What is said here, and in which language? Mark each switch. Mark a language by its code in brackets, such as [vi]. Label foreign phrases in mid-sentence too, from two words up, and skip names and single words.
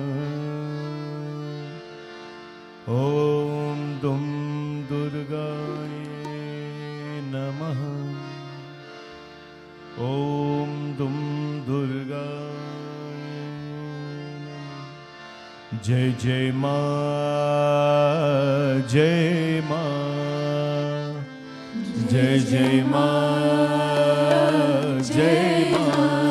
[sa] ॐ दुं दुर्गाय नमः। ॐ दुं दुर्गाय नमः। [hi] जय जय माँ, जय माँ, जय जय माँ, जय माँ,